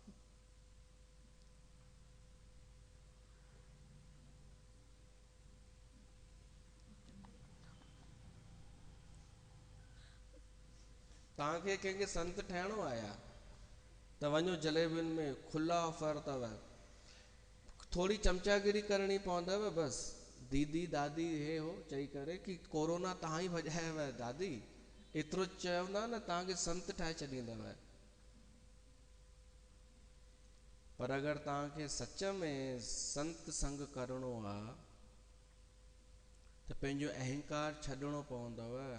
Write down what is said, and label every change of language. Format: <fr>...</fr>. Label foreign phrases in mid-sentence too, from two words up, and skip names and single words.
<sd>तव्हांखे कंहिंखे संत ठहिणो आहे त वञो जलेबियुनि में खुला ऑफर अथव, थोड़ी चमचागिरी करणी पवंदव बसि, दीदी दादी हे हो चई करे कि कोरोना तव्हां ई भॼायव दादी, एतिरो चवंदा न तव्हांखे संत ठाहे छॾींदव। पर अगरि तव्हांखे सच में संत संग करणो आहे त पंहिंजो अहंकार छॾणो पवंदव।</sd>